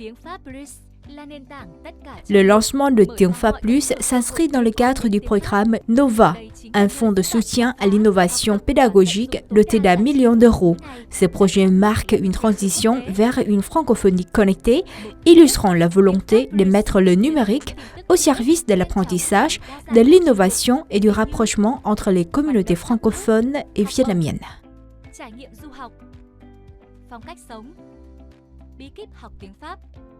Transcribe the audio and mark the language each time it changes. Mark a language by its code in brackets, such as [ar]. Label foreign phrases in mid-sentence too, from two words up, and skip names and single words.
[fr] Le lancement de Tiếng Pháp Plus s'inscrit dans le cadre du programme NOVA, un fonds de soutien à l'innovation pédagogique doté d'1 million d'euros. Ce projet marque une transition vers une francophonie connectée, illustrant la volonté de mettre le numérique au service de l'apprentissage, de l'innovation et du rapprochement entre les communautés francophones et vietnamiennes. [vi] Trải nghiệm du học, phong cách sống, bí kíp học tiếng Pháp.